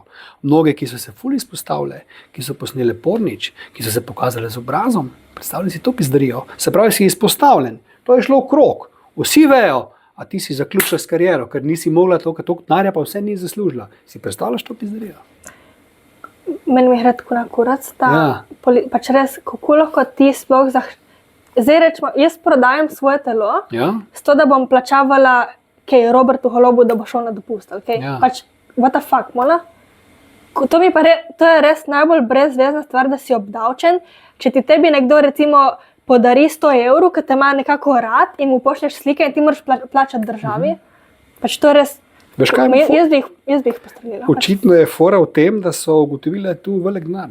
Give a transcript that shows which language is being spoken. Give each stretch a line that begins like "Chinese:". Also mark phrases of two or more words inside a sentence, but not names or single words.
Slovenian: Mnoge, ki so se ful izpostavile, ki so posnele pornič, ki so se pokazale z obrazom, predstavljaj si to pizdarijo, se pravi, si izpostavljen, to je šlo v krog, vsi vejo, a ti si zaključila s kariero, ker nisi mogla toliko denarja, pa vse ni zaslužila. Si predstavljaš to pizdarijo? Meni je tako na kurac, pač res, kako lahko ti sploh zdaj rečemo, jaz prodajam svoje telo, s to, da bom plačavala Robertu Golobu, da bo šel na dopust. Pač,
English: what the fuck, mola?
Slovenian: To je res najbolj brezvezna stvar, da si obdavčen. Če ti tebi nekdo recimo podari 100 evrov, ki te ima nekako rad in mu pošlješ slike in ti moraš plačati državi, pač to je res. Veš, kaj jaz bi jih postrelila. Očitno je fora v tem, da so ugotovili tu velik denar.